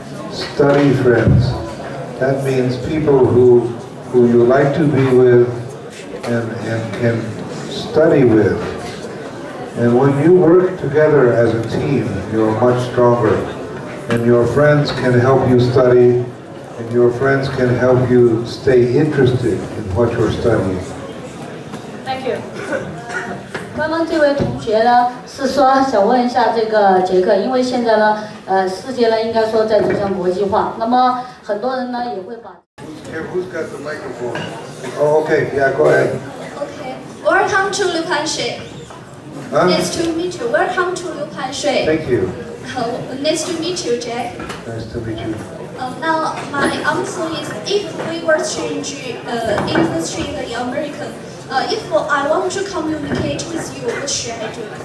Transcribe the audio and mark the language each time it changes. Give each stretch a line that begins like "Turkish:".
English: Study friends. That means people who you like to be with and can study with. And when you work together as a team, you're much stronger. And your friends can help you study, and your friends can help you stay interested in what you're studying. Thank you.
Chinese: 刚刚这位同学呢是说想问一下这个杰克，因为现在呢，世界呢应该说在走向国际化，那么很多人呢也会把。
English: Who's got the microphone? Oh, okay. Yeah, go ahead. Okay. Welcome to Liu Shui. Huh? Nice to meet you. Welcome to Liu Shui. Thank you. Nice to meet you, Jack. Nice to meet you. Now, my answer is if we were strange industry in America, if I want to communicate with you, what should I do?